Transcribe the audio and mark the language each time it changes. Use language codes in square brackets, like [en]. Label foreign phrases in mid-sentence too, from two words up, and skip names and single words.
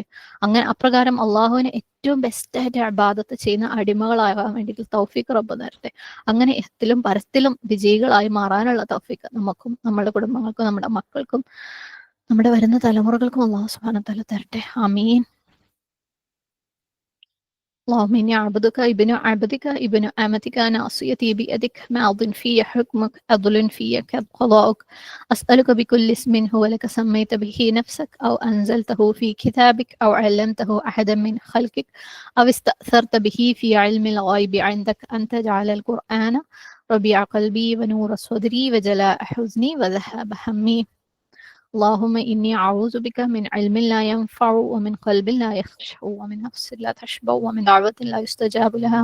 [ml] അങ്ങനെ അപ്രകാരം അള്ളാഹുവിന് ഏറ്റവും ബെസ്റ്റായിട്ട് ഇബാദത്ത് ചെയ്യുന്ന അടിമകളാകാൻ വേണ്ടിയിട്ട് തൗഫീഖ് റബ്ബ് തരട്ടെ. അങ്ങനെ എത്തിലും പരത്തിലും വിജയികളായി മാറാനുള്ള തൗഫീഖ് നമുക്കും, നമ്മുടെ കുടുംബങ്ങൾക്കും, നമ്മുടെ മക്കൾക്കും, നമ്മുടെ വരുന്ന തലമുറകൾക്കും [ar] الله سبحانه وتعالى [ml] തരട്ടെ. ആമീൻ. [ar] اللهم إني عبدك ابن عبدك ابن أمتك ناصيتي بيدك ماض في حكمك عدل في قضاؤك أسألك بكل اسم هو لك سميت به نفسك أو أنزلته في كتابك أو علمته أحدا من خلقك أو استأثرت به في علم الغيب عندك أن تجعل القرآن ربيع قلبي ونور صدري وجلاء حزني وذهاب همي اللهم إني أعوذ بك من علم لا ينفع ومن قلب لا يخشع ومن نفس لا تشبع ومن دعوة لا يستجاب لها.